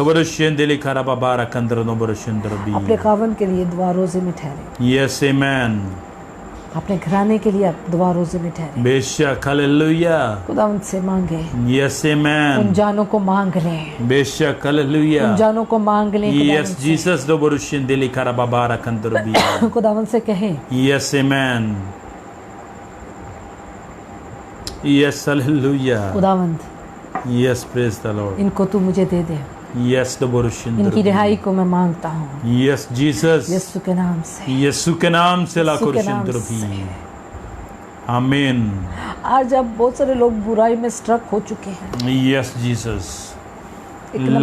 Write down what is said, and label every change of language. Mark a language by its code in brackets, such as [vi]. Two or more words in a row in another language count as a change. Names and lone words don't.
[hi] दबरुशिंदिली कराबाबा रकंदर बरुशिंदरबी। अपने खावन के लिए दुआ रोजे में ठहरे, [en] Yes, amen. [hi] अपने घराने के लिए आप दुआ रोजे में ठहरे। बेशक, hallelujah. खुदा उनसे मांगे, [en] Yes, [hi] उन [en] amen. [hi] जानों को मांग लें, बेशक, उन hallelujah. जानों को मांग लें। [en] Yes, Jesus, दबरुशिंदिली कराबाबा रकंदरबी। [hi] खुदावन से कहें, [en] Yes, amen. Yes, hallelujah. [hi] खुदावंद [en] Yes, praise the Lord. [hi] इनको तू मुझे दे दे, [en] Yes, [hi] इनकी दबरुशिंदरबी। रिहाई को मैं मांगता हूँ [en] Yes, Jesus. [hi] यीशु के नाम से। यीशु के नाम से ला यीशु के नाम करुशिंदरबी। से। आमीन। आज अब बहुत सारे लोग बुराई में स्ट्रक हो चुके हैं। [en] Yes, Jesus. [hi] एक लंबे